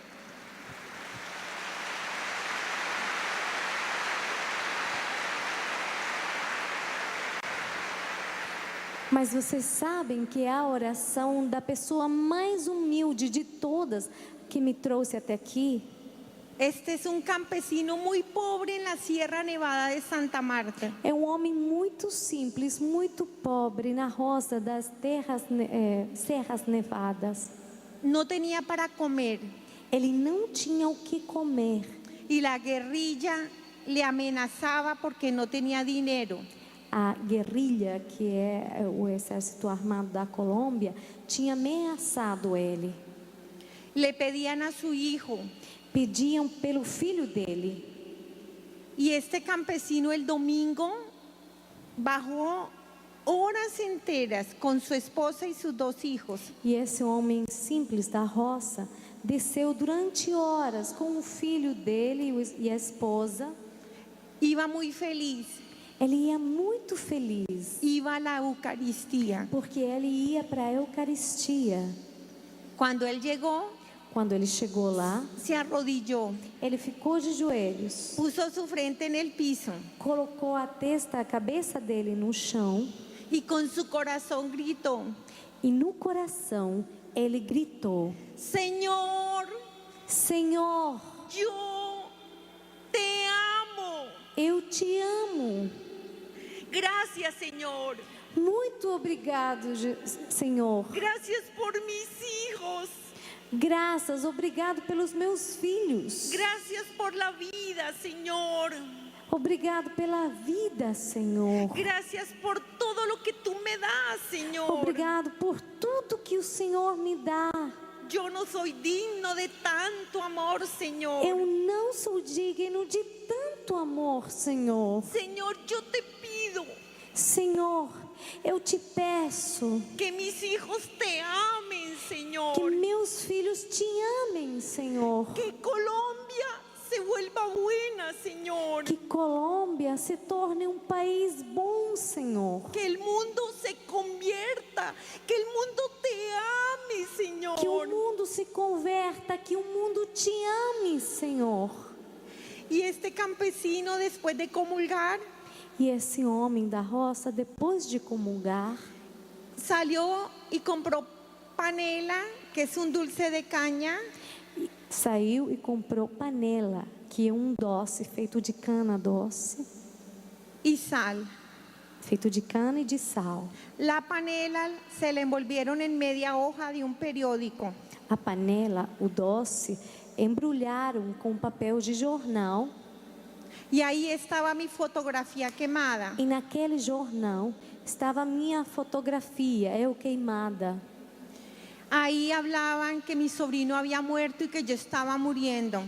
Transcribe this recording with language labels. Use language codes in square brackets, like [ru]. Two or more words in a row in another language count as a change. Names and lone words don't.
[pt] Mas vocês sabem que é a oração da pessoa mais humilde de todas que me trouxe até aqui. [es] Este es un campesino muy pobre en la Sierra Nevada de Santa Marta. [pt] É um homem muito simples, muito pobre na roça das Serras Nevadas. [es] No tenía para comer [pt] Ele não tinha o que comer. [es] y la guerrilla le amenazaba porque no tenía dinero. [pt] A guerrilha, que é o exército armado da Colômbia, tinha ameaçado ele. [es] Le pedían a su hijo. [pt] Pediam pelo filho dele. [es] Y este campesino el domingo bajó horas enteras con su esposa y sus 2 hijos. [pt] E esse homem simples da roça desceu durante horas com o filho dele e a esposa. [es] Iba muy feliz. [pt] Ele ia muito feliz, [es] Iba a la Eucaristía. [pt] porque ele ia para a Eucaristia. [es] Cuando él llegó, [pt] Quando ele chegou lá, [es] se arrodilló, [pt] ele ficou de joelhos, [es] puso su frente en el piso [pt] colocou a cabeça dele no chão [es] y con su corazón gritó: [pt] e no coração ele gritou: [es] Señor, [pt] Senhor, [es] yo te amo. [pt] eu te amo. [es] Gracias, Señor. [pt] Muito obrigado, Senhor. [es] Gracias por mis hijos. [pt] Graças, obrigado pelos meus filhos. [es] Gracias por la vida, Señor. [pt] Obrigado pela vida, Senhor. [es] Gracias por todo lo que tú me das, Señor. [pt] Obrigado por tudo que o Senhor me dá. [es] Yo no soy digno de tanto amor, Señor. [pt] Eu não sou digno de tanto amor, Senhor. [es] Señor, yo te pido [pt] Senhor, eu te peço [es] que mis hijos te amen, Señor. [pt] que meus filhos te amem, Senhor. [es] Que Colombia se vuelva buena, Señor. [pt] Que Colômbia se torne um país bom, Senhor. [es] Que el mundo se convierta. Que el mundo te ame, Señor. [pt] Que o mundo se converta, que o mundo te ame, Senhor. [es] Y este campesino, después de comulgar, [pt] E esse homem da roça, depois de comungar, [es] salió y compró panela, que es un dulce de caña, [pt] saiu e comprou panela, que é um doce feito de cana doce, [es] y sal. [pt] feito de cana e de sal. [es] La panela se la envolvieron en media hoja de un periódico. [pt] A panela, o doce, embrulharam com papel de jornal. [es] Y ahí estaba mi fotografía quemada. [pt] E naquele jornal estava a minha fotografia, eu queimada. [es] Ahí hablaban que mi sobrino había muerto y que yo estaba muriendo.